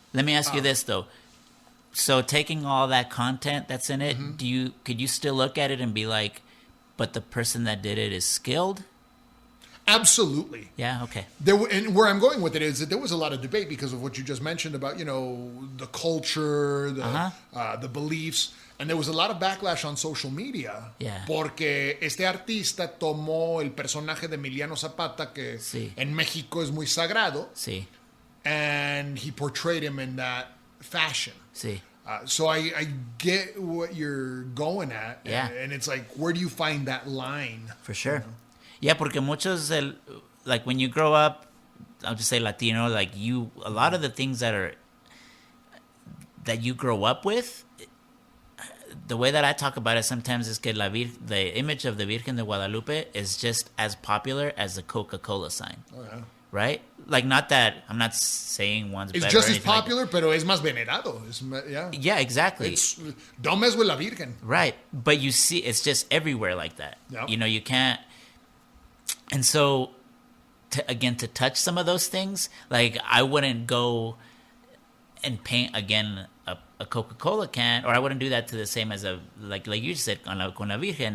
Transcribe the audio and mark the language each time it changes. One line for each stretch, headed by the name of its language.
English: Let me ask you this, though. So taking all that content that's in it, could you still look at it and be like, but the person that did it is skilled? Absolutely. Yeah, okay. And where I'm going with it is that there was a lot of debate because of what you just mentioned about, the culture, the beliefs. And there was a lot of backlash on social media. Yeah.
Spanish: Porque este artista tomó el personaje de Emiliano Zapata, que en México es muy sagrado. Sí.
English: And he portrayed him in that fashion.
Spanish: Sí.
English: So I get what you're going at. Yeah. And it's like, where do you find that line? For sure. Yeah,
Spanish: porque muchos,
English: like when you grow up, I'll just say Latino, like a lot of the things that you grow up with, the way that I talk about it sometimes is que the image of the Virgen de Guadalupe is just as popular as the Coca-Cola sign. Oh, yeah. Right? Like, not that, I'm not saying one's it's better. It's just as popular,
Spanish: pero es más venerado.
English: Yeah, exactly. Don't mess with la Virgen. Right. But you see, it's just everywhere like that. Yep. You can't. And so, to touch some of those things, like, I wouldn't go and paint, again, a Coca-Cola can, or I wouldn't do that to the same as like you said,
Spanish: con la Virgen.